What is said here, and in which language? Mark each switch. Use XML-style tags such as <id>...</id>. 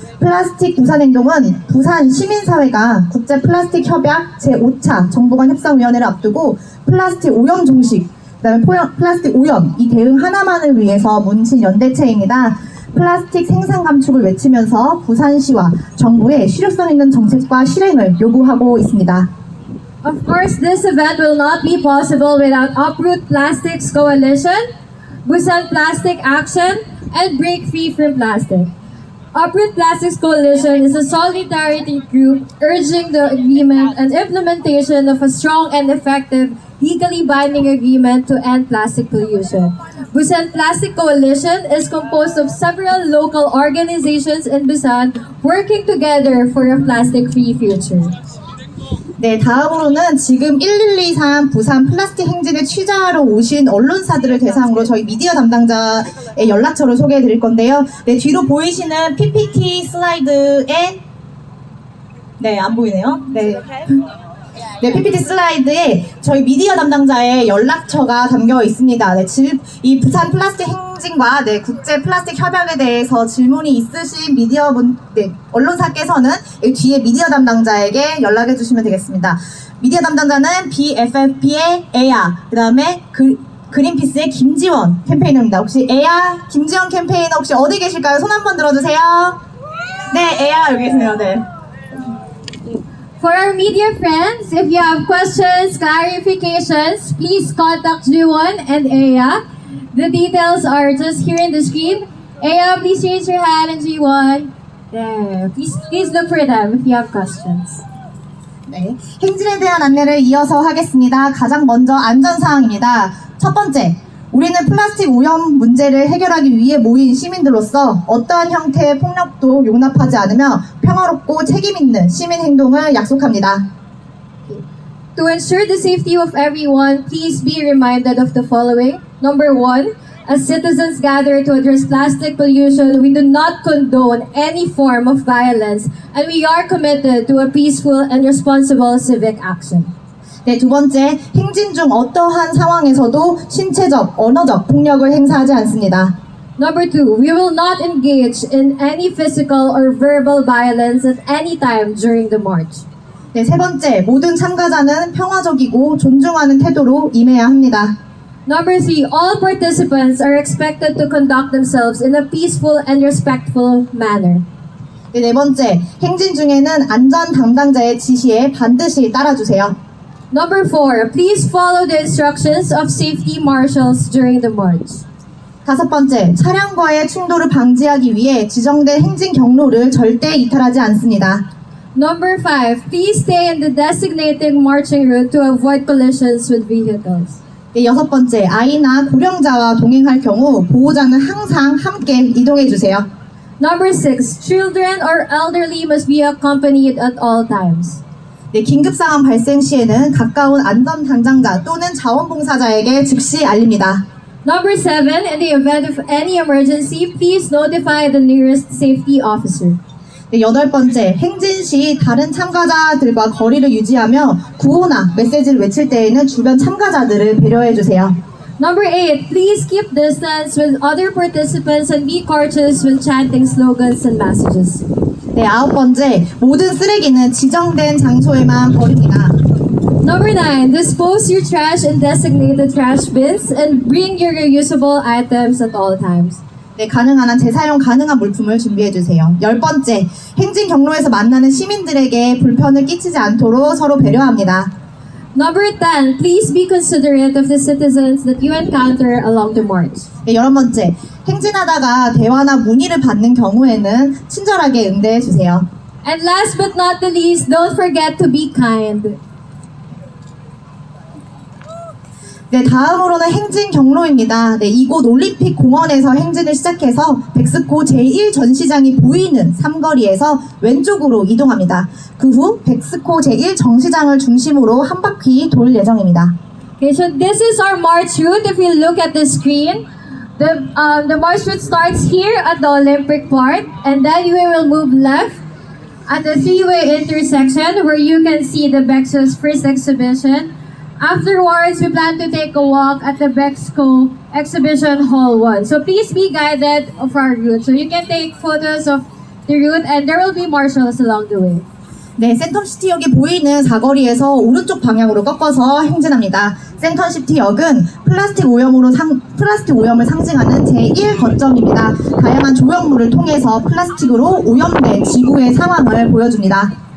<ko>플라스틱 부산행동은 부산 시민사회가 국제 플라스틱 협약 제5차 정부간 협상위원회를 앞두고 플라스틱 오염 종식, 그다음에 플라스틱 오염 이 대응 하나만을 위해서 뭉친 연대체입니다. 플라스틱 생산 감축을 외치면서 부산시와 정부의 실효성 있는 정책과 실행을 요구하고 있습니다.</ko> <en>Of course, this event will not be possible without Uproot Plastics Coalition, Busan Plastic Action, and Break Free from Plastic. Uproot Plastics Coalition is a solidarity group urging the agreement and implementation of a strong and effective legally binding agreement to end plastic pollution. Busan Plastic Coalition is composed of several local organizations in Busan working together for a plastic-free future.</en> <ko>네, 다음으로는 지금 1123 부산 플라스틱 행진을 취재하러 오신 언론사들을 대상으로 저희 미디어 담당자의 연락처를 소개해 드릴 건데요. 네, 뒤로 보이시는 PPT 슬라이드에 네, 안 보이네요. 네. 네, PPT 슬라이드에 저희 미디어 담당자의 연락처가 담겨 있습니다. 네, 이 부산 플라스틱 행진과 국제 플라스틱 협약에 대해서 질문이 있으신 언론사께서는 여기 뒤에 미디어 담당자에게 연락해 주시면 되겠습니다. 미디어 담당자는 BFFP의 에야, 그 다음에 그린피스의 김지원 캠페이너입니다. 혹시 에야, 김지원 캠페이너 혹시 어디 계실까요? 손 한번 들어주세요. 네, 에야 여기 계세요. 네.</ko> <en>For our media friends, if you have questions, clarifications, please contact Juwon and Aya. The details are just here in the screen. Aya, please raise your hand, and Juwon. There. Please look for them if you have questions.</en> <ko>네, 행진에 대한 안내를 이어서 하겠습니다. 가장 먼저 안전사항입니다. 첫 번째, 우리는 플라스틱 오염 문제를 해결하기 위해 모인 시민들로서 어떠한 형태의 폭력도 용납하지 않으며 평화롭고 책임있는 시민 행동을 약속합니다.</ko> <en>To ensure the safety of everyone, please be reminded of the following. Number 1, as citizens gather to address plastic pollution, we do not condone any form of violence, and we are committed to a peaceful and responsible civic action.</en> <ko>네, 두 번째, 행진 중 어떠한 상황에서도 신체적, 언어적 폭력을 행사하지 않습니다.</ko> <en>Number 2, we will not engage in any physical or verbal violence at any time during the march.</en> <ko>네, 세 번째, 모든 참가자는 평화적이고 존중하는 태도로 임해야 합니다.</ko> <en>Number 3, all participants are expected to conduct themselves in a peaceful and respectful manner.</en> <ko>네, 네 번째, 행진 중에는 안전 담당자의 지시에 반드시 따라주세요.</ko> <en>Number 4, please follow the instructions of safety marshals during the march.</en> <ko>다섯 번째, 차량과의 충돌을 방지하기 위해 지정된 행진 경로를 절대 이탈하지 않습니다.</ko> <en>Number 5, please stay in the designated marching route to avoid collisions with vehicles.</en> <ko>네, 여섯 번째, 아이나 고령자와 동행할 경우 보호자는 항상 함께 이동해 주세요.</ko> <en>Number 6, children or elderly must be accompanied at all times.</en> <ko>네, 긴급 상황 발생 시에는 가까운 안전 담당자 또는 자원봉사자에게 즉시 알립니다.</ko> <en>Number 7, in the event of any emergency, please notify the nearest safety officer.</en> <ko>네, 여덟 번째, 행진 시 다른 참가자들과 거리를 유지하며 구호나 메시지를 외칠 때에는 주변 참가자들을 배려해 주세요.</ko> <en>Number 8, please keep distance with other participants and be cautious when chanting slogans and messages.</en> <ko>네, 아홉 번째, 모든 쓰레기는 지정된 장소에만 버립니다.</ko> <en>Number 9, dispose your trash in designated trash bins and bring your reusable items at all times.</en> <ko>네, 가능한 한 재사용 가능한 물품을 준비해 주세요. 열 번째, 행진 경로에서 만나는 시민들에게 불편을 끼치지 않도록 서로 배려합니다.</ko> <en>Number 10, please be considerate of the citizens that you encounter along the march.</en> <ko>네, 열한 번째, 행진하다가 대화나 문의를 받는 경우에는 친절하게 응대해 주세요.</ko> <en>And last but not the least, don't forget to be kind.</en> <ko>네, 다음으로는 행진 경로입니다. 네, 이곳 올림픽 공원에서 행진을 시작해서 백스코 제1전시장이 보이는 삼거리에서 왼쪽으로 이동합니다. 그 후 백스코 제1정시장을 중심으로 한 바퀴 돌 예정입니다.</ko> <en>Okay, so this is our march route. If you look at the screen, the march route starts here at the Olympic Park, and then we will move left at the three-way intersection where you can see the Bexco's first exhibition. Afterwards, we plan to take a walk at the Bexco Exhibition Hall 1. So please be guided of our route. So you can take photos of the route, and there will be marshals along the way.</en> <ko>네, 센텀시티역이 보이는 사거리에서 오른쪽 방향으로 꺾어서 행진합니다. 센텀시티역은 플라스틱 오염을 상징하는 제1거점입니다. 다양한 조형물을 통해서 플라스틱으로 오염된 지구의 상황을 보여줍니다.</ko>